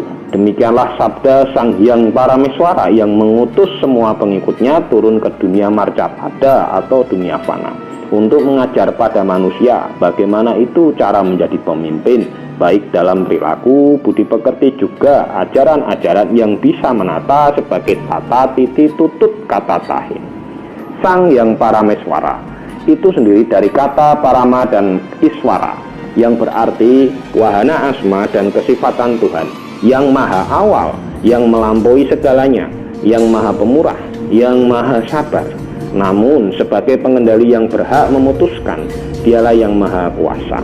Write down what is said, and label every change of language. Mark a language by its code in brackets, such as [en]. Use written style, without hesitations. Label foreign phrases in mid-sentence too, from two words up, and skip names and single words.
[id] Demikianlah sabda Sang Hyang Parameswara yang mengutus semua pengikutnya turun ke dunia marcapada atau dunia fana untuk mengajar pada manusia bagaimana itu cara menjadi pemimpin, baik dalam perilaku, budi pekerti, juga ajaran-ajaran yang bisa menata sebagai tata titi tutut kata tahin. Sang Hyang Parameswara itu sendiri dari kata parama dan iswara, yang berarti wahana asma dan kesifatan Tuhan, yang maha awal, yang melampaui segalanya, yang maha pemurah, yang maha sabar. Namun sebagai pengendali yang berhak memutuskan, dialah yang maha kuasa.